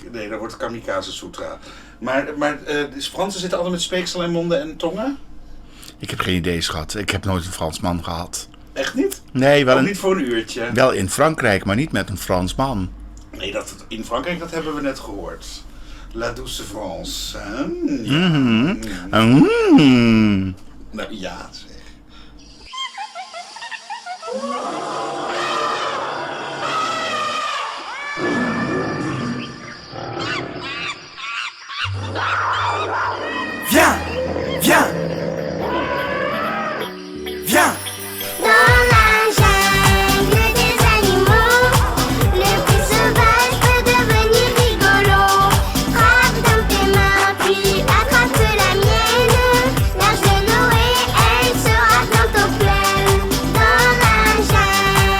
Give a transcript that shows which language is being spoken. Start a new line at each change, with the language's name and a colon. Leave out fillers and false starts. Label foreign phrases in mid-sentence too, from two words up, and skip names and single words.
Dutch: Nee, dat wordt Kamikaze Sutra. Maar dus Fransen zitten altijd met speeksel in monden en tongen? Ik heb geen idee, schat. Ik heb nooit een Fransman gehad. Echt niet? Nee, wel niet voor een uurtje? Wel in Frankrijk, maar niet met een Fransman. Nee, in Frankrijk, dat hebben we net gehoord.
French: La douce France.
Dutch: Hè? Ja. Nou ja, zeg.
French: Viens, viens, viens. Dans la jungle des animaux, le plus sauvage peut devenir rigolo. Frappe dans tes mains, puis attrape la mienne. L'âge de Noé, elle sera bientôt pleine. Dans la jungle